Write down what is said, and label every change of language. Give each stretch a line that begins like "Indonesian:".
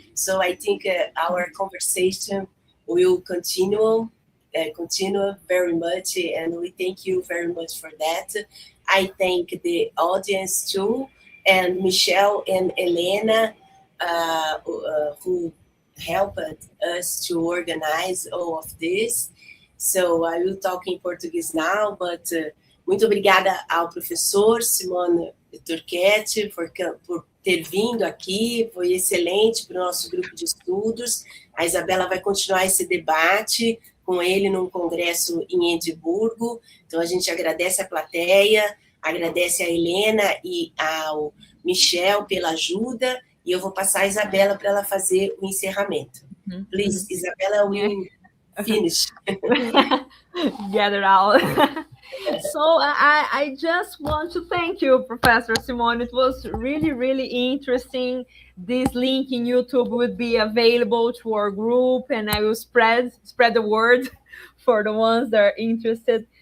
English: So I think our conversation will continue very much, and we thank you very much for that. I thank the audience too, and Michelle and Elena, who helped us to organize all of this. So I will talk in Portuguese now, but
Portuguese: muito obrigada ao professor Simone Turchetti por ter vindo aqui, foi excelente para o nosso grupo de estudos. A Isabela vai continuar esse debate com ele num congresso em Edimburgo. Então, a gente agradece a plateia, agradece a Helena e ao Michel pela ajuda, e eu vou passar a Isabela para ela fazer o encerramento.
English: Please, Isabella, will finish. Gather out. So I just want to thank you, Professor Simone. It was really, really interesting. This link in YouTube would be available to our group, and I will spread the word for the ones that are interested.